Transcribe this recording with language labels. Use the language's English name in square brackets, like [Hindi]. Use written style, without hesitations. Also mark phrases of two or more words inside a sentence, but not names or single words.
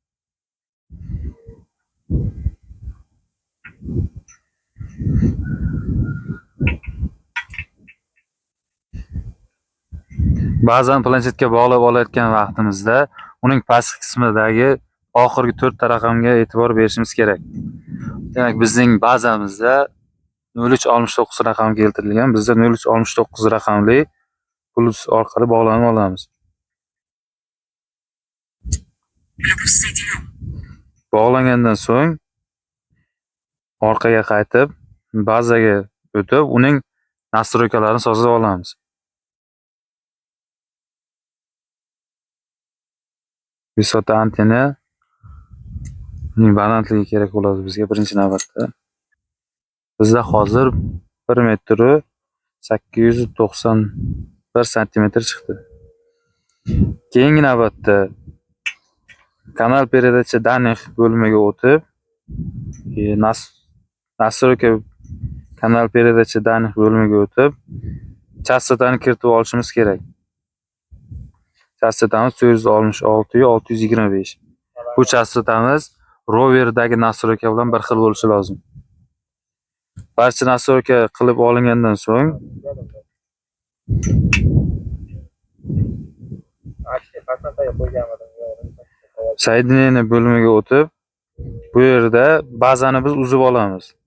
[Uzbek] Bazani planshetga bog'lab olayotgan vaqtimizda uning pastki qismidagi oxirgi 4 ta raqamga e'tibor berishimiz kerak. Demak, bizning bazamizda 0369 raqami keltirilgan. Bizda 0369 raqamli plus orqali bog'lanib olamiz. [Russian] Плюс соединен. [Uzbek] Bog'langandan so'ng orqaga qaytib, bazaga o'tib, uning nastroykalarini sozlab olamiz. [Russian] высота антенна [Uzbek] uning balandligi kerak bo'ladi bizga birinchi navbatda. Bizda hozir 1 metr 891 santimetr chiqdi. Keyingi navbatda kanal [Russian] передача данных [Uzbek] bo'limiga o'tib, [Russian] настройка kanal передача данных [Uzbek] bo'limiga o'tib, chastotani kiritib olishimiz kerak. Chastotamiz 466-625. Bu chastotamiz roverdagi nastroyka bilan bir xil bo'lishi lozim. Barcha nastroyka qilib olingandan so'ng soedinение bo'limiga o'tib, bu yerda bazani biz uzib olamiz.